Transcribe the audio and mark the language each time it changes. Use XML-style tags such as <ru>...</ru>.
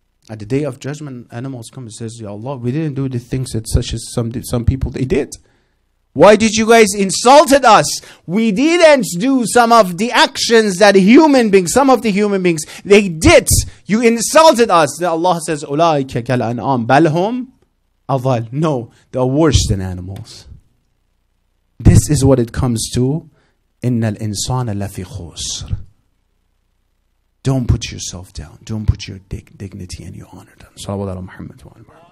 <en>At the day of judgment, animals come and says, Ya Allah, we didn't do the things that such as some people they did. Why did you guys insulted us? We didn't do some of the actions that some of the human beings, they did. You insulted us. Allah says,</en> <ar>أُولَٰئِكَ كَالْأَنْعَامِ بَلْ هُمْ أَضَلُّ.</ar> <en>No, they are worse than animals. This is what it comes to.</en> <ar>إِنَّ الْإِنسَانَ لَفِي خُسْرٍ.</ar> <en>Don't put yourself down. Don't put your dignity and your honor down. Salawat ala Muhammad wa ala.</en>